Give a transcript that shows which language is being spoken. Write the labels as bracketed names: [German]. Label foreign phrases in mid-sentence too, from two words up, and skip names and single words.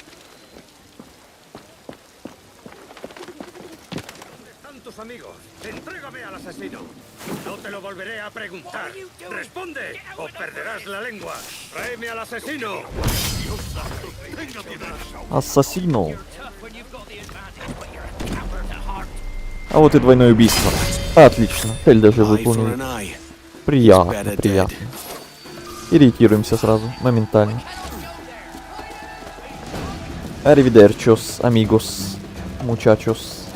[Spanish] Tus amigos, entrégame al asesino. No te lo volveré a preguntar. Responde o perderás la lengua. Tráeme al asesino. [Russian] Ассасино. А вот и двойное убийство. Отлично. Цель даже выполнена. Приятно, приятно. И ретируемся сразу, моментально. Аривидерчос, [Spanish] amigos, muchachos.